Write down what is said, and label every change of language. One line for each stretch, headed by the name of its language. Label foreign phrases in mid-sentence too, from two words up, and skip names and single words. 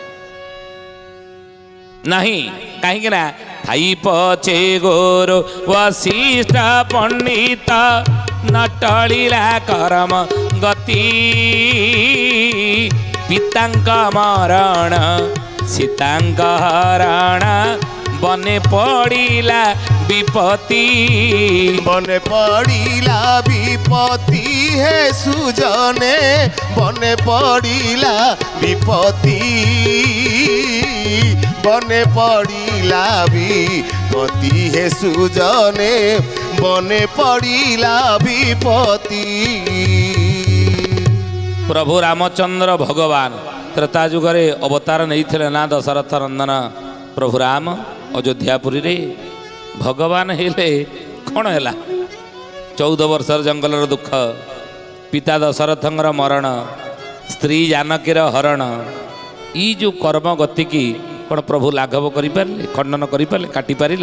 Odia: କାହିଁକି ନା ଥାଇ ପଛେ ଗୁରୁ ବଶିଷ୍ଠ ପଣ୍ଡିତ ନଟଳିଲା କରମ ଗତି, ପିତାଙ୍କ ମରଣ ସୀତାଙ୍କ ହରଣ ବନେ ପଡ଼ିଲା ବିପତ୍ତି। ବନେ ପଡ଼ିଲା ବିପତ୍ତି ହେ ସୁଜନେ, ବନେ ପଡ଼ିଲା ବିପତ୍ତି, ବନେ ପଡ଼ିଲା ବିପତ୍ତି ହେ ସୁଜନେ, ବନେ ପଡ଼ିଲା ବିପତ୍ତି। ପ୍ରଭୁ ରାମଚନ୍ଦ୍ର ଭଗବାନ ତ୍ରେତା ଯୁଗରେ ଅବତାର ନେଇଥିଲେ ନା ଦଶରଥ ନନ୍ଦନ ପ୍ରଭୁ ରାମ ଅଯୋଧ୍ୟାପୁରୀରେ। ଭଗବାନ ହେଲେ କ'ଣ ହେଲା? 14 ବର୍ଷର ଜଙ୍ଗଲର ଦୁଃଖ, ପିତା ଦଶରଥଙ୍କର ମରଣ, ସ୍ତ୍ରୀ ଜାନକୀର ହରଣ, ଏଇ ଯେଉଁ କର୍ମ ଗତିକି କ'ଣ ପ୍ରଭୁ ଲାଘବ କରିପାରିଲେ, ଖଣ୍ଡନ କରିପାରିଲେ, କାଟିପାରିଲେ?